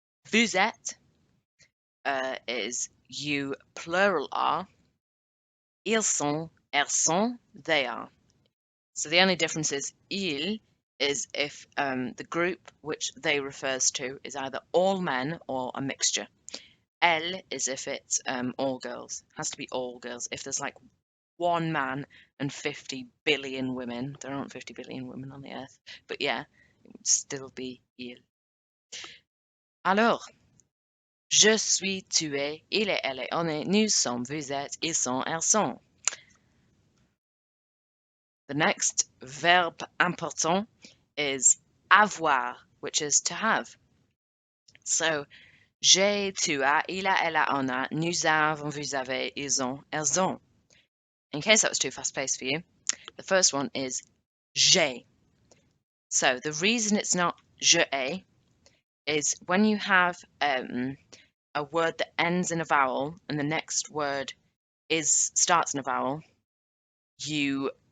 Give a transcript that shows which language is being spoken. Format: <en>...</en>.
<fr>Vous êtes</fr> <en>is you plural are.</en> <fr>Ils sont, elles sont,</fr> <en>they are. So the only difference is il is if the group which they refers to is either all men or a mixture. Elle is if it's all girls. Has to be all girls. If there's like one man and 50 billion women, there aren't 50 billion women on the earth, but yeah, it would still be il.</en> <fr>Alors, je suis, tu es, il est, elle est, on est, nous sommes, vous êtes, ils sont, elles sont.</fr> <en>The next verb important is avoir, which is to have.</en> <fr>So, j'ai, tu as, il a, elle a, on a, nous avons, vous avez, ils ont, elles ont.</fr> <en>In case that was too fast-paced for you, the first one is j'ai. So, the reason it's not je ai is when you have a word that ends in a vowel and the next word starts in a vowel, you</en>